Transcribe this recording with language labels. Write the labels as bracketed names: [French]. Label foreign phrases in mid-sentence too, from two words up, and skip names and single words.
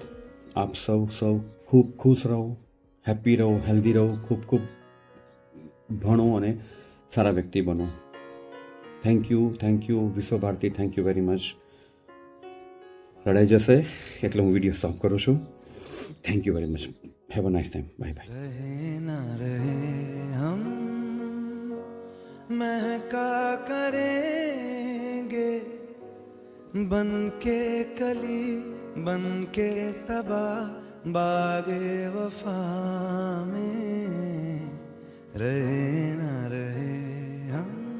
[Gujarati] આપ સૌ ખૂબ ખુશ રહો, હેપી રહો, હેલ્ધી રહો, ખૂબ ખૂબ ભણો અને સારા વ્યક્તિ બનો. [English] Thank you વિશ્વભારતી. Thank you very much. [Gujarati] રડાઈ જશે એટલે હું [English] video stop [Gujarati] કરું છું. [English] Thank you very much. Have a nice time. Bye bye. [Hindi] रहे ना रहे हम महका करेंगे बन के कली बन के सबा बागे वफा में रहे ना रहे हम